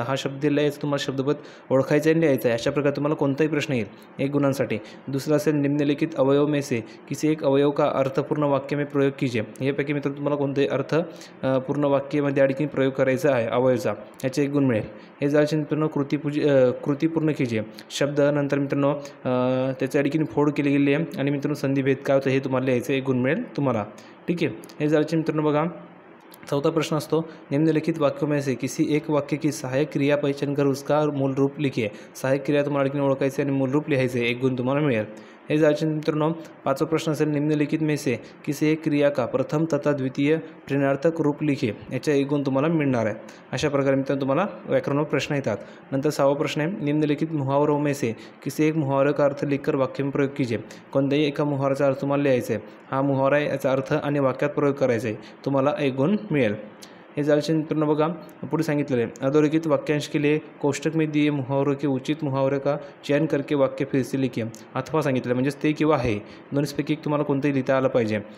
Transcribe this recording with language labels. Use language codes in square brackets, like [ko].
[mr] आता हा शब्द लिहायचा तुम्हाला शब्दभेद ओळखायचा आणि लिहायचा आहे. अशा प्रकारे तुम्हाला कोणताही प्रश्न येईल 1 गुणांसाठी. दुसरा असेल [hi] निम्नलिखित अवयव में से किसी एक अवयव का अर्थपूर्ण वाक्य में प्रयोग कीजिए. [mr] यापैकी मित्रांनो तुम्हाला कोणतेही अर्थ पूर्ण वाक्यामध्ये या ठिकाणी प्रयोग करायचा आहे अवयवचा. याचे 1 गुण मिळेल. हे झाल्याचे मित्रांनो कृती पूर्ण कीजिए. शब्द नंतर मित्रांनो त्याच्या ठिकाणी फोड केली गेली आहे आणि मित्रांनो संधिभेद काय होतं हे तुम्हाला लिहायचं. 1 गुण मिळेल तुम्हाला. ठीक आहे. हे झाल्याचे मित्रांनो बघा 4था प्रश्न असतो [hi] निम्नलिखित वाक्यों में से किसी एक वाक्य की सहायक क्रिया पहचान कर उसका मूल रूप लिखिए. [mr] सहायक क्रिया तुम्हाला ठिकाणी ओळखायचे आणि मूल रूप लिहायचे. 1 गुण तुम्हाला मिळेल. हे जायचे मित्रांनो 5वां प्रश्न असेल [hi] निम्नलिखित में से किसी एक क्रिया का प्रथम तथा द्वितीय प्रेरणार्थक रूप लिखिए. [mr] याचा 1 गुण तुम्हाला मिळणार आहे. अशा प्रकारे मित्रांनो तुम्हाला व्याकरणावर प्रश्न येतात. नंतर 6वां प्रश्न आहे [hi] निम्नलिखित मुहावरों में से किसी एक मुहावरे का अर्थ लिखकर वाक्य में प्रयोग कीजिए. [mr] कोणत्याही एका मुहावऱ्याचा अर्थ तुम्हाला लिहायचा आहे. हा मुहावरा आहे याचा अर्थ आणि वाक्यात प्रयोग करायचा आहे. तुम्हाला 1 गुण मिळेल. हे झाल्याचे मित्रांनो बघा पुढे सांगितलेलं आहे [hi] अधोरेखित वाक्यांश के लिए कोष्टक में दिए मुहावरों के उचित मुहावरे का चयन करके वाक्य फिर से लिखिए. [mr] अथवा सांगितलं म्हणजेच ते किंवा हे दोन्हीपैकी एक तुम्हाला कोणतंही लिहिता आलं पाहिजे.